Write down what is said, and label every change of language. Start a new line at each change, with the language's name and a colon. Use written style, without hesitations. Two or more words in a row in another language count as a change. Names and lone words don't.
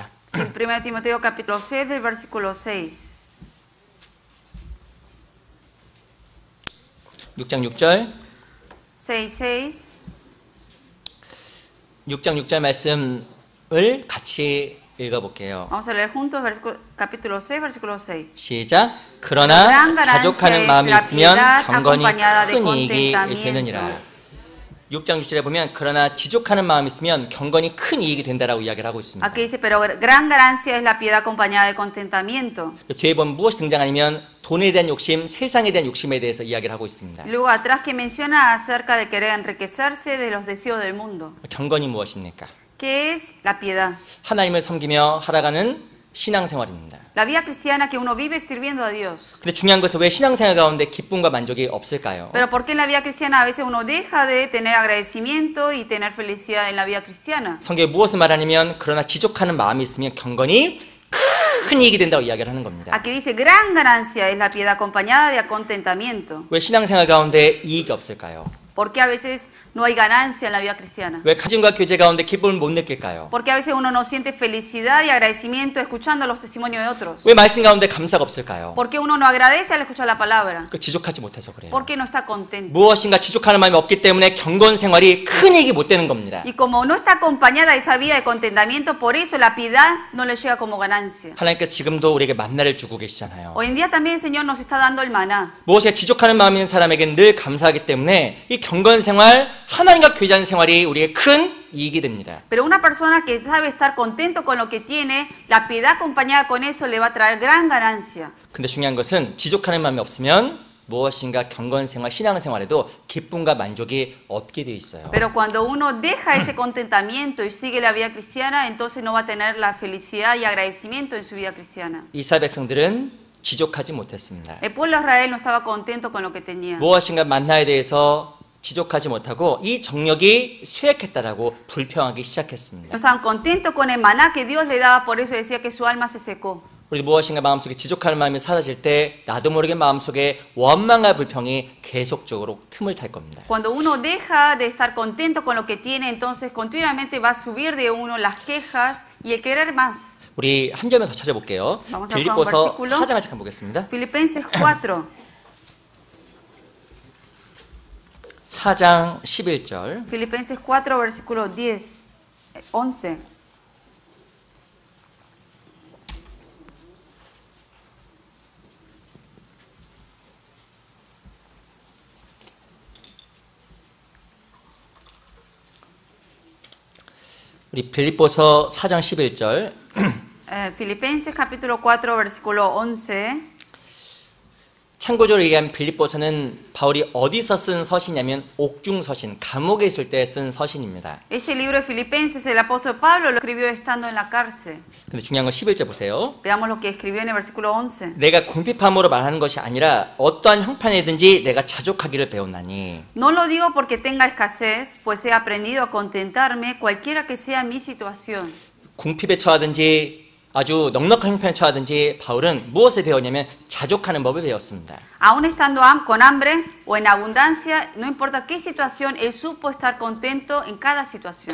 Spanish: 1 Timoteo capítulo 6 del versículo 6.
Korean: 6장 6절 6:6. 6장 6절 말씀을 같이 읽어볼게요.
Spanish: Vamos a leer juntos capítulo 6, versículo 6.
Korean: 시작. 그러나 자족하는 마음이 있으면 경건이 큰 이익이 되느니라. 6장 6절에 보면 그러나 지족하는 마음이 있으면 경건이 큰 이익이 된다라고 이야기를 하고 있습니다.
Spanish: Aquí dice, pero gran ganancia es la piedad acompañada de contentamiento.
Korean: 뒤에 보면 무엇이 등장하냐면 돈에 대한 욕심, 세상에 대한 욕심에 대해서 이야기를 하고 있습니다.
Spanish: Luego atrás que menciona acerca de querer enriquecerse de los deseos del mundo.
Korean: 경건이 무엇입니까?
Spanish: ¿Qué es la piedad?
Korean: 하나님을 섬기며 살아가는 신앙생활입니다.
Spanish: La vida cristiana que uno vive sirviendo a Dios.
Korean: 근데 중요한 것은 왜 신앙생활 가운데 기쁨과 만족이 없을까요?
Spanish: Pero ¿por qué en la vida cristiana a veces uno deja de tener agradecimiento y tener felicidad en la vida cristiana?
Korean: 성경에 무엇을 말하냐면 그러나 지족하는 마음이 있으면 경건이 큰 이익이 된다고 이야기를 하는 겁니다.
Spanish: Aquí dice gran ganancia es la piedad acompañada de contentamiento.
Korean: 왜 신앙생활 가운데 이익이 없을까요?
Spanish: ¿Por qué a veces no hay ganancia en la vida cristiana?
Korean: 왜 가정과 교제 가운데 기쁨을 못 느낄까요?
Spanish: Porque a veces uno no siente felicidad y agradecimiento escuchando los testimonios de otros.
Korean: 왜 말씀 가운데 감사가 없을까요?
Spanish: ¿Por qué uno no agradece al escuchar la palabra?
Korean: 그 지족하지 못해서 그래요.
Spanish: ¿Por qué no está contento?
Korean: 무엇인가 지족하는 마음이 없기 때문에 경건 생활이 큰 이익이 못 되는 겁니다.
Spanish: Y como no está acompañada esa vida de contentamiento, por eso la piedad no le llega como ganancia.
Korean: 하나님께서 지금도 우리에게 만나를 주고 계시잖아요.
Spanish: Hoy en día también el Señor nos está dando el maná.
Korean: 무엇에 지족하는 마음이 있는 사람에게는 늘 감사하기 때문에 이 경건 생활, 하나님과 교제하는 생활이 우리의 큰 이익이 됩니다.
Spanish: Pero una persona que sabe estar contento con lo que tiene, la piedad acompañada con eso le va a traer gran ganancia.
Korean: 근데 중요한 것은 지족하는 마음이 없으면 무엇인가 경건 생활, 신앙 생활에도 기쁨과 만족이 없게 되어 있어요.
Spanish: Pero cuando uno deja ese contentamiento y sigue la vida cristiana, entonces no va a tener la felicidad y agradecimiento en su vida cristiana.
Korean: 이스라엘 백성들은 지족하지 못했습니다.
Spanish: El pueblo de Israel no estaba contento con lo que tenía.
Korean: 무엇인가 만나에 대해서 지족하지 못하고 이 정력이 쇠약했다라고 불평하기 시작했습니다.
Spanish: No estaban contentos con el maná que Dios le daba, por eso decía que su alma se secó.
Korean: 우리 무엇인가 마음속에 지족하는 마음이 사라질 때 나도 모르게 마음속에 원망과 불평이 계속적으로 틈을 탈 겁니다.
Spanish: Cuando uno deja de estar contento con lo que tiene, entonces continuamente va a subir de uno las quejas y el querer más.
Korean: 우리 한 점을 더 찾아볼게요. 빌립보서 4장을 잠깐 보겠습니다.
Spanish: Filipenses 4.
Korean: 4장 11절.
Spanish: Filipenses 4, versículo 10, 11.
Korean: 우리 빌립보서 4장 11절.
Spanish: Filipenses capítulo 4, versículo 11.
Korean: 참고적으로 얘기하면 빌립보서는 바울이 어디서 쓴 서신이냐면 옥중 서신, 감옥에 있을 때 쓴 서신입니다.
Spanish: Este libro de Filipenses, el apóstol Pablo lo escribió estando en la cárcel.
Korean: 근데 중요한 건 11절 보세요.
Spanish: Veamos lo que escribió en el versículo 11.
Korean: 내가 궁핍함으로 말하는 것이 아니라 어떠한 형편이든지 내가 자족하기를 배웠나니.
Spanish: No lo digo porque tenga escasez, pues he aprendido a contentarme cualquiera que sea mi situación.
Korean: 궁핍에 처하든지 아주 넉넉한 형편에 처하든지 바울은 무엇을 배웠냐면 자족하는 법을 배웠습니다.
Spanish: Aún estando con hambre o en abundancia, no importa qué situación, él supo estar contento en cada situación.